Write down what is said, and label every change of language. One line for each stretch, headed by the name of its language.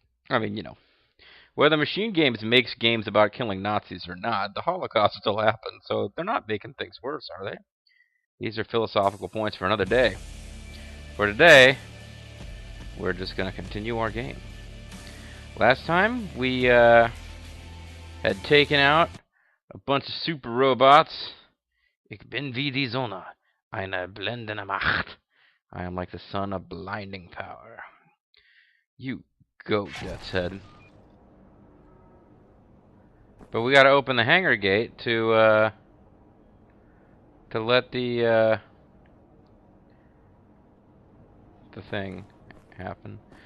English: I mean, you know, whether Machine Games makes games about killing Nazis or not, the Holocaust still happened, so they're not making things worse, are they? These are philosophical points for another day. For today, we're just going to continue our game. Last time, we had taken out a bunch of super robots.
German: Ich bin wie die Sonne, eine blendende Macht.
English: I am like the sun of blinding power. You go, Death's Head. But we got to open the hangar gate to let the thing happen.